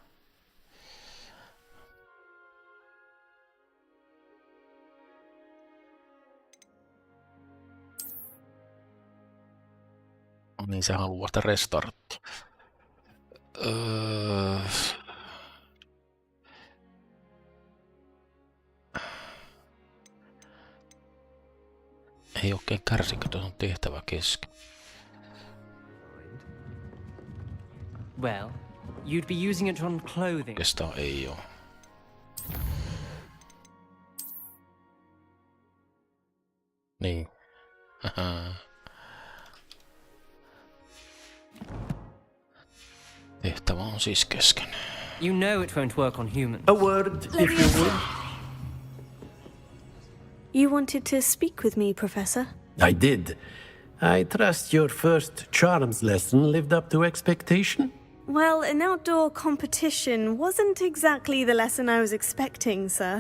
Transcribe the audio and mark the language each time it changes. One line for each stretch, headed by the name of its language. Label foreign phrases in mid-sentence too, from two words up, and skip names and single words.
Finnish: Niin se haluaa sitä restarttia. Ei oikein kärsikö, tuossa on tehtävä kesken.
English: Well, you'd be using it on clothing.
Finnish: Oikeastaan ei oo. Niin. Tehtävä on siis kesken.
English: You know it won't work on humans. A word, if you would. You wanted to speak with me, Professor? I did. I trust your first charms lesson lived up to expectation? Well, an outdoor competition wasn't exactly the lesson I was expecting, sir.